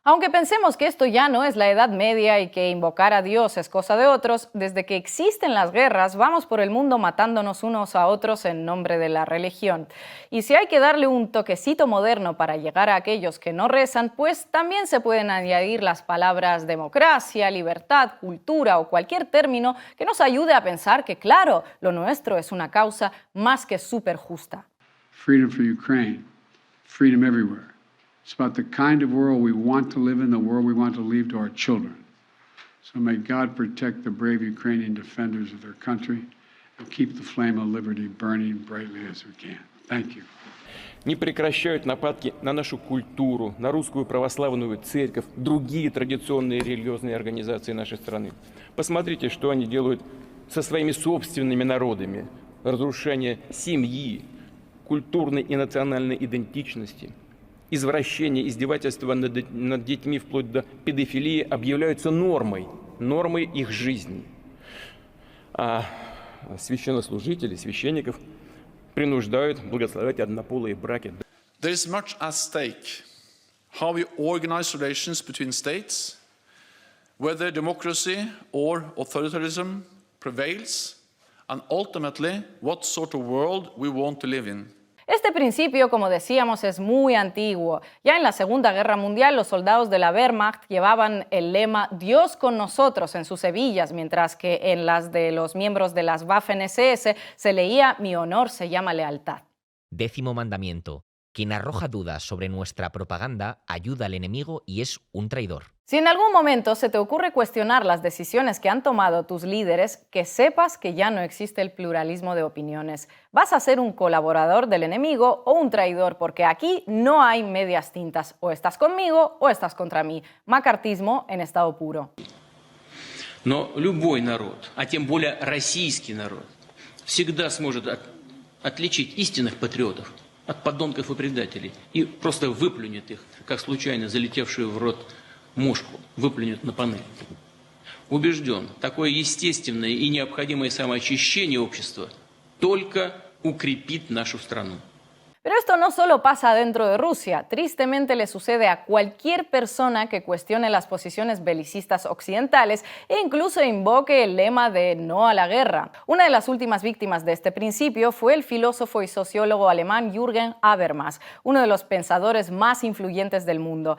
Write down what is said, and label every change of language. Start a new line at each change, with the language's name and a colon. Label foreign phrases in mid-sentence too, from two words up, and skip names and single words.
Spanish: Aunque pensemos que esto ya no es la Edad Media y que invocar a Dios es cosa de otros, desde que existen las guerras vamos por el mundo matándonos unos a otros en nombre de la religión. Y si hay que darle un toquecito moderno para llegar a aquellos que no rezan, pues también se pueden añadir las palabras democracia, libertad, cultura o cualquier término que nos ayude a pensar que, claro, lo nuestro es una causa más que súper justa.
English: Freedom for Ukraine, freedom everywhere. It's about the kind of world we want to live in, the world we want to leave to our children. So may God protect the brave Ukrainian defenders of their country and keep the flame of liberty burning brightly as we can. Thank you.
Russian: Не прекращают нападки на нашу культуру, на русскую православную церковь, другие традиционные религиозные организации нашей страны. Посмотрите, что они делают со своими собственными народами. Разрушение семьи, культурной и национальной идентичности, извращение, издевательства над детьми вплоть до педофилии объявляются нормой их жизни. А священнослужители, священников принуждают благословлять однополые браки.
English: There is much at stake. How we organize relations between states, whether democracy or authoritarianism prevails, and ultimately what sort of world we want to live in.
Spanish: Este principio, como decíamos, es muy antiguo. Ya en la Segunda Guerra Mundial, los soldados de la Wehrmacht llevaban el lema «Dios con nosotros» en sus hebillas, mientras que en las de los miembros de las Waffen-SS se leía «Mi honor se llama lealtad». 10º mandamiento. Quien arroja dudas sobre nuestra propaganda ayuda al enemigo y es un traidor. Si en algún momento se te ocurre cuestionar las decisiones que han tomado tus líderes, que sepas que ya no existe el pluralismo de opiniones. Vas a ser un colaborador del enemigo o un traidor, porque aquí no hay medias tintas. O estás conmigo o estás contra mí. Macartismo en estado puro.
Russian: Но любой народ, а тем более российский народ, всегда сможет отличить истинных патриотов от подонков и предателей и просто выплюнет их, как случайно залетевшую в рот мушку, выплюнет на панель. Убежден, такое естественное и необходимое самоочищение общества только укрепит нашу страну.
Spanish: Pero esto no solo pasa dentro de Rusia, tristemente le sucede a cualquier persona que cuestione las posiciones belicistas occidentales e incluso invoque el lema de no a la guerra. Una de las últimas víctimas de este principio fue el filósofo y sociólogo alemán Jürgen Habermas, uno de los pensadores más influyentes del mundo.